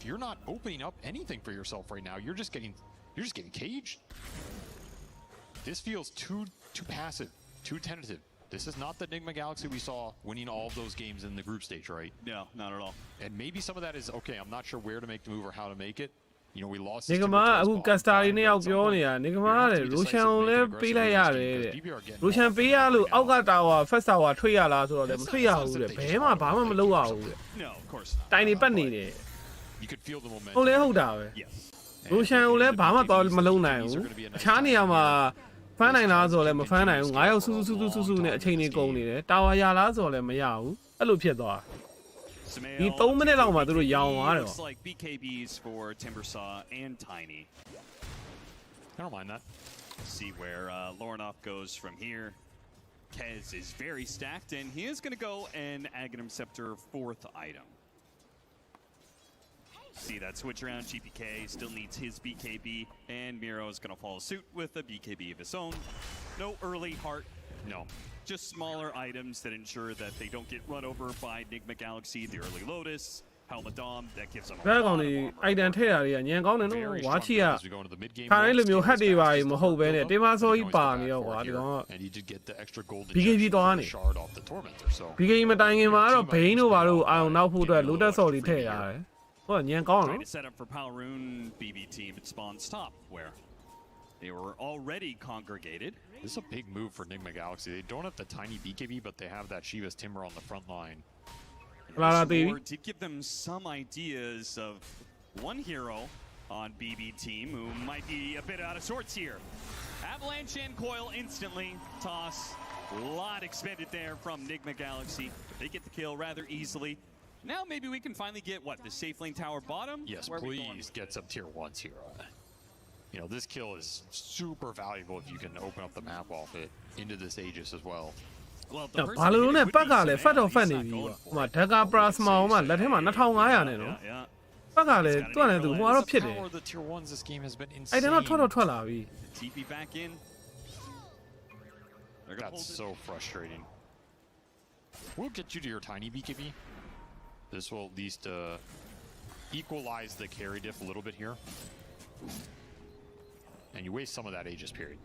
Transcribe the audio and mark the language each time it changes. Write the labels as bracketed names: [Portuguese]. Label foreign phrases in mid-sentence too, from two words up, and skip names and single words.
[English] You're not opening up anything for yourself right now. You're just getting caged. This feels too passive, too tentative. This is not the Nigma Galaxy we saw winning all of those games in the group stage, right? No, not at all. And maybe some of that is, okay, I'm not sure where to make the move or how to make it. You know, we lost [Burmese] Nigma အခု Castar နေရောက်ပြောနေတာ Nigma တဲ့ Roshan ကိုလည်းပေးလိုက်ရတယ်တဲ့ Roshan ပေးရလို့အောက်က [English] tower first tower [Burmese] ထွေးရလားဆိုတော့လည်းမထွေးရဘူးတဲ့ဘဲမှာဘာမှမလုပ်ရဘူးတဲ့ [English] No, of course not. [Burmese] တိုင်နေပတ်နေတယ် [English] You could feel the momentum. [Burmese] ဟုတ်လဲဟုတ်တာပဲ [English] Yes. [Burmese] Roshan ကိုလည်းဘာမှတော့မလုပ်နိုင်ဘူးအခြားနေရာမှာဖမ်းနိုင်လားဆိုတော့လည်းမဖမ်းနိုင်ဘူး9ယောက်စူးစူးစူးနဲ့အချိန်တွေကုန်နေတယ် tower ရလားဆိုတော့လည်းမရဘူးအဲ့လိုဖြစ်သွား ဒီ3မိနစ်လောက်မှာသူတို့ရောင်သွားတယ် [English] Looks like BKBs for Timbersaw and Tiny. I don't mind that. See where Lornoff goes from here. Kez is very stacked, and he is going to go and Aghanim Scepter 4th item. See that switch around. GPK still needs his BKB, and Miro is going to follow suit with a BKB of his own. No early heart. No. Just smaller items that ensure that they don't get run over by Nigma Galaxy, the early Lotus, Helmet Dom, that gives them a [Burmese] ဘယ်ကောင်ဒီ item ထည့်တာတွေကညံကောင်းတယ်နော်ဝါချီကခါတိုင်းလိုမျိုးဟက်တွေပါမဟုတ်ဘဲနဲ့တင်မစောကြီးပါနေရောကွာဒီကောင်က BKB သွားနေ BKB မတိုင်ခင်မှာတော့ဘိန်းတို့ဘာလို့အာအောင်နောက်ဖို့အတွက် Lotus ဆော်လေးထည့်ရတယ်ဟိုညံကောင်းနော် [English] Trying to set up for Palroon BB team at spawns top where they were already congregated. This is a big move for Nigma Galaxy. They don't have the tiny BKB, but they have that Shiva's Timber on the front line. This did give them some ideas of one hero on BB team who might be a bit out of sorts here. Avalanche and Coil instantly. Toss. A lot expended there from Nigma Galaxy. They get the kill rather easily. Now maybe we can finally get, what, the safe lane tower bottom? Yes, please get some tier 1s here. You know, this kill is super valuable if you can open up the map off it into this Aegis as well. Well, the person [Burmese] ဘာလို့လဲ [English] who would [Burmese] ပတ်က [English] be [Burmese] လည်း [English] Sameo, [Burmese] ဖတ်တော့ [English] he's [Burmese] ဖတ်နေ [English] not [Burmese] ပြီ [English] going [Burmese] ဟို [English] for [Burmese] မှာ [English] it. [Burmese] ဓက္ကာပရာစမာမှာလက်ထဲမှာ2500နဲ့နော် [English] Yeah. [Burmese] ပတ်ကလည်းသူ့နဲ့သူဟိုကတော့ဖြစ်တယ် [English] The power of the tier 1s this game has been [Burmese] အဲ့ဒါတော့ [English] insane. [Burmese] ထွက်လာပြီ [English] TP back in. They're gonna That's hold it. so frustrating. We'll get you to your tiny BKB. This will at least equalize the carry diff a little bit here. And you waste some of that Aegis period.